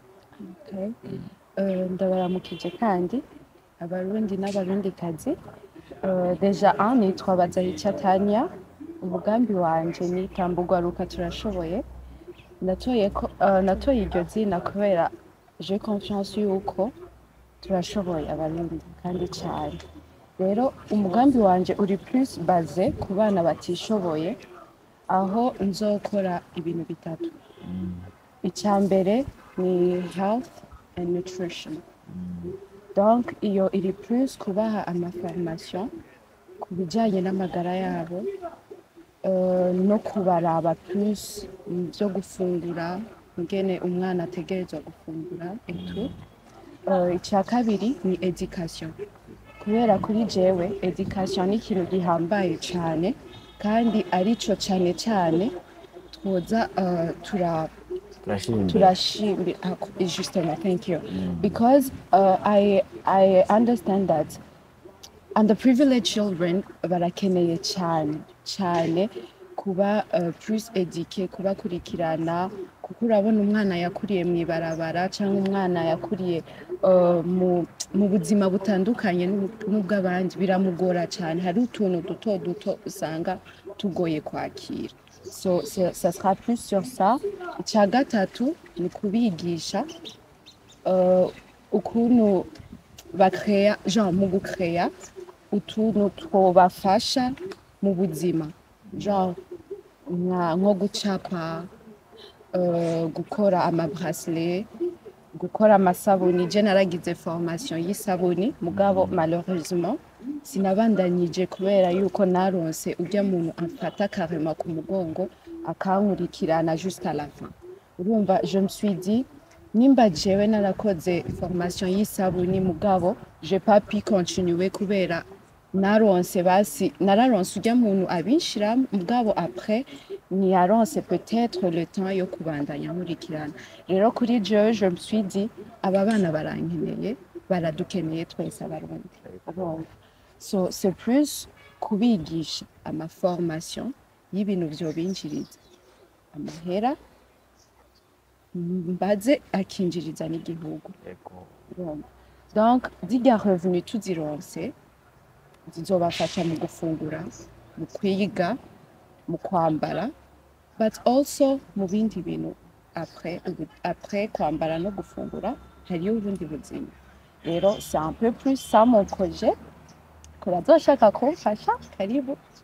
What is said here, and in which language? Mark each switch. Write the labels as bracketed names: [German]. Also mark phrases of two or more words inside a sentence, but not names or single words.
[Rundi] Ndabaramukije kandi abarundi n'abarundikazi deja nitwa Bazahicatanya umugambi wanje ni Tambugwaruka turashoboye natoye iryo zina kubera [French] j'ai confiance [Rundi] yuko turashoboye abarundi kandi cyane rero umugambi wanje uri [French] plus basé [Rundi] ku bana batishoboye aho nzokora ibintu bitatu icya mbere ni [English] health and nutrition [Rundi] donc iyo iri plus kubaha amaformation ku bijyanye n'amagara yabo no kubaraba plus byo gufungura ngene umwana ategerezwa gufungura etu icya kabiri ni education kubera kuri jewe education ni ikintu gihambaye cyane kandi arico cyane cyane twoza [English] turashimira justement thank you because I understand that underprivileged children barakeneye [Rundi] cyane kuba [French] plus eduqué [Rundi] kubakurikirana kuko urabona umwana yakuriye mu ibarabara cyangwa umwana yakuriye mu buzima butandukanye n'ubw'abandi biramugora cyane hari utuntu duto usanga tugoye kwakira so [French] ça sera plus sur ça [Rundi] icya gatatu ni kubigisha ukuntu bakreya genre mu gukreya utuntu twobafasha mu buzima genre nko gucapa gukora amabracelet gukora amasabuni je naragize formation y'isabuni mugabo malheureusement sinabandanyije kubera yuko naronse ujya muntu amfata carrément ku mugongo akankurikirana [French] jusqu'à la fin [Rundi] urumva [French] je me suis dit [Rundi] nimba jewe narakoze formation y'isabuni mugabo [French] j'ai pas pu continuer [Rundi] kubera nararonse ujya muntu abinshira mugabo après niyaronse [French] peut-être le temps [Rundi] yo kubandanya nkurikirana rero kuri jewe [French] je me suis dit [Rundi] aba bana barankeneye baradukeneye twese abarundi so [French] c'est plus [Rundi] kubigisha amaformation y'ibintu vyobinjiriza amahera mbaze akinjiriza n'igihugu donc zirya revenu tuzironse zizobafasha mu gufungura mu kwiga mu kwambara [English] but also [Rundi] mu bindi bintu après kwambara no gufungura hariyo ubundi buzima rero [French] c'est un peu plus ça mon projet [Rundi] kurazoshaka kumfasha karibu